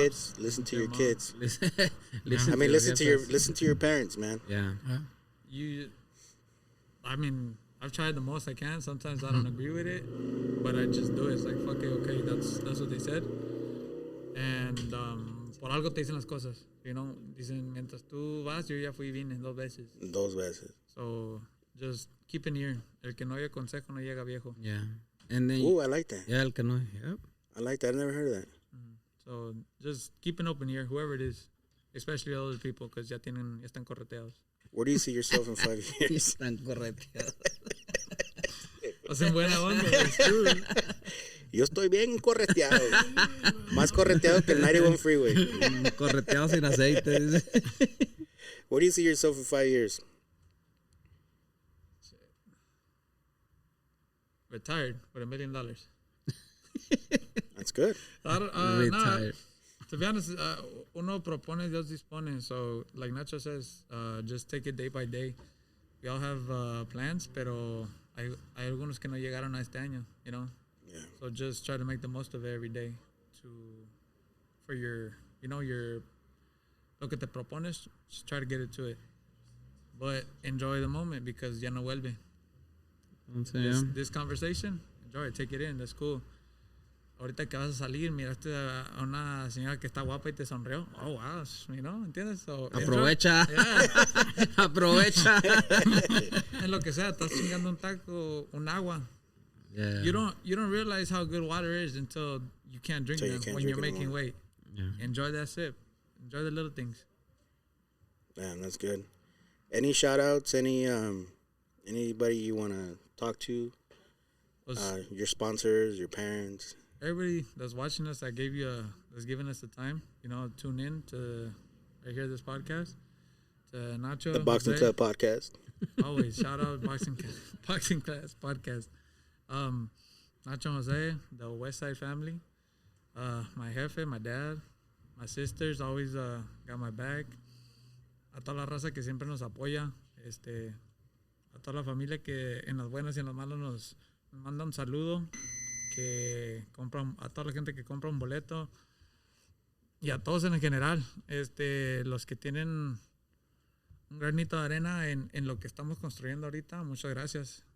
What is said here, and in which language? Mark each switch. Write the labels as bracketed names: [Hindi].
[English] kids? Listen to your mom. kids. Listen I mean, listen to [Spanish] jefes. [English] your parents, man. Yeah. I mean, I've tried the most I can. Sometimes I don't agree with it, but I just do it. It's like, fuck it, okay, that's what they said. And [Spanish] por algo te dicen las cosas, [English] you know. [Spanish] Dicen, mientras tú vas, yo ya fui y vine 2 veces. 2 veces. [English] So just keep an ear. [Spanish] El que no oye consejo no llega viejo. [English] Yeah. And then, Ooh, I like that. [Spanish] yeah, el que no. Yep. [English] I like that. I never heard of that. So just keep an open ear, whoever it is, especially older people, because [Spanish] ya están correteados. [English] Where do you see yourself in 5 years? [Spanish] Están correteados. Hacen buena onda. [English] It's true. [Spanish] Yo estoy bien correteado. Más correteado que el 91 freeway. Correteados sin aceite. [English] Where do you see yourself in 5 years? Retired with $1 million. That's good. Retired. To be honest, [Spanish] uno propone, Dios dispone. [English] So, like Nacho says, just take it day by day. We all have plans, [Spanish] pero hay algunos que no llegaron a este año, [English] you know? Yeah. So just try to make the most of it every day for your, you know, [Spanish] lo que te propones, [English] just try to get it to it. But enjoy the moment because [Spanish] ya no vuelve. [English] This conversation, enjoy it, take it in, that's cool. [Spanish] Ahorita que vas a salir, miraste a una señora que está guapa y te sonrió. [English] Oh, wow, you know, ¿entiendes? So, [Spanish] Aprovecha. [English] Yeah. [Spanish] Aprovecha. En lo que sea, estás chingando un taco, un agua. [English] Yeah. You don't realize how good water is until you can't drink them when you're making weight. Yeah. Enjoy that sip. Enjoy the little things. Man, that's good. Any shout outs? Anybody you want to talk to? Your sponsors, your parents? Everybody that's watching us, that's giving us the time, you know, tune in to right here this podcast. To Nacho, The Boxing Jose. Club podcast. Always shout out Boxing Class podcast. Nacho Jose, the Westside family, my jefe, my dad, my sisters always got my back. [Spanish] A toda la raza que siempre nos apoya, a toda la familia que en las buenas y en las malas nos manda un saludo, que compran, a toda la gente que compra un boleto y a todos en general, los que tienen un granito de arena en lo que estamos construyendo ahorita, muchas gracias.